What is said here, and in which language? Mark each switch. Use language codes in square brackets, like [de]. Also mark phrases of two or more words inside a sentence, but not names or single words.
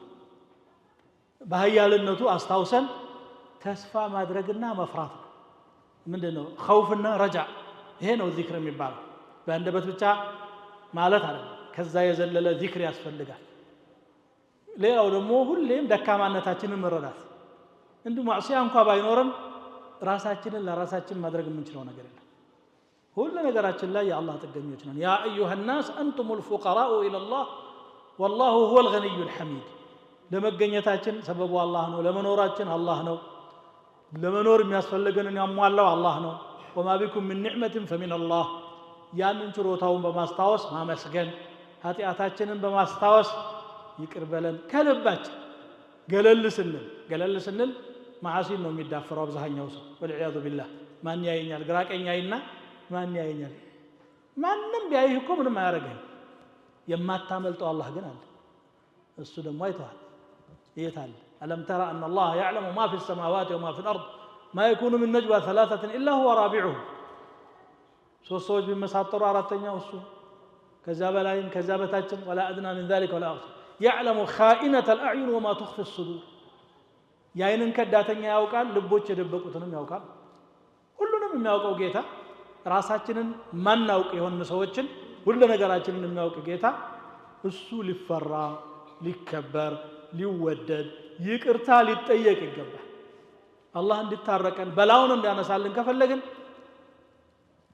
[am] በኃያልነቱ አስታውሰን ተስፋ ማድረግና መፍራት ነው ምንድነው ኸውፍና ረጃ ይሄ ነው ዚክር የሚባለው በአንደበት ብቻ ማለት አይደለም ከዛ የዘለለ ዚክር ያስፈልጋል ሌላው ደግሞ ሁሌም ደካማነታችንን መረዳት እንዱ ማዕሲያ እንኳን ባይኖርም ራሳችንን ለራሳችን ማድረግ የምንችለው ነገር የለም ሁሉ ነገራችን ላይ የአላህ ጥገኞች ነን ያ [ar] ايها الناس انتم الفقراء الى الله والله هو الغني الحميد [am] ለመገኘታችን ሰበቡ አላህ ነው ለመኖራችን አላህ ነው ለመኖር የሚያስፈልገንን ያሟላው አላህ ነው [ar] وما بكم من نعمه فمن الله [am] ያንን ችሮታውን በማስታወስ ማመስገን ኃጢአታችንን በማስታወስ ይቅር በለን ከልባችን ገለል ስንል ማዓሲን ነው የሚዳፈረው አብዛኛው ሰው [ar] والعياذ بالله [am] ማን ያየኛል ግራቀኛይና ማን ያየኛል ማንንም ቢያይህ እኮ ምንም አያረጋም የማታመልጠው አላህ ግን አለ እሱ ደግሞ አይተዋል ይታል [ar] ألم ترى أن الله يعلم ما في السماوات وما في الأرض ما يكون من نجوى ثلاثة إلا هو رابعهم سوسوج بمساطر [am] አራተኛው እሱ ከዛ በላይም ከዛ በታችም [ar] ولا أدنى من ذلك ولا أكثر يعلم خائنة الأعين وما تخفي الصدور [am] ያይንን ከዳተኛ ያውቃል ልቦች የደበቁትንም ያውቃል ሁሉንም የሚያውቀው ጌታ ራሳችንን ማናውቅ የሆነ ሰዎችን ሁሉ ነገራችንን የሚያውቅ ጌታ እሱ ሊፈራ ሊከበር ሊወደድ ይቅርታ ሊጠየቅ ይገባል አላህ እንድታረቀን በላውን እንዲያነሳልን ከፈለግን